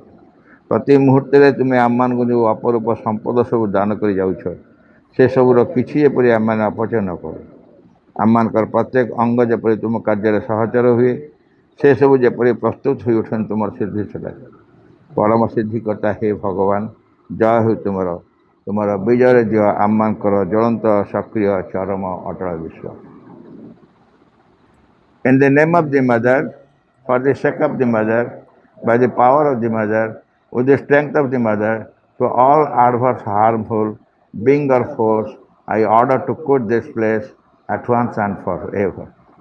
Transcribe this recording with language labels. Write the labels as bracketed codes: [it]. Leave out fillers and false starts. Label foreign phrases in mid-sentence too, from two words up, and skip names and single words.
[or] ପ୍ରତି ମୁହୂର୍ତ୍ତରେ ତୁମେ ଆମମାନଙ୍କୁ ଯେଉଁ ଅପରୂପ ସମ୍ପଦ ସବୁ ଦାନ କରି ଯାଉଛ ସେସବୁର କିଛି ଯେପରି ଆମମାନେ ଅପଚୟ ନ କରୁ ଆମମାନଙ୍କର ପ୍ରତ୍ୟେକ ଅଙ୍ଗ ଯେପରି ତୁମ କାର୍ଯ୍ୟରେ ସହଚର ହୁଏ ସେସବୁ ଯେପରି ପ୍ରସ୍ତୁତ ହୋଇ ଉଠନ୍ତି ତୁମର ସିଦ୍ଧି ସକାଶେ ପରମ ସିଦ୍ଧିକର୍ତ୍ତା ହେ ଭଗବାନ ଜୟ ହେଉ ତୁମର ତୁମର ବିଜୟରେ ଦିଅ ଆମମାନଙ୍କର ଜ୍ୱଳନ୍ତ ସକ୍ରିୟ ଚରମ ଅଟଳ ବିଶ୍ୱାସ [en] In the name of the mother, for the sake of the mother, by the power of the mother, with the strength of the mother, to all adverse harmful being or force, I order to quit this place at once and forever.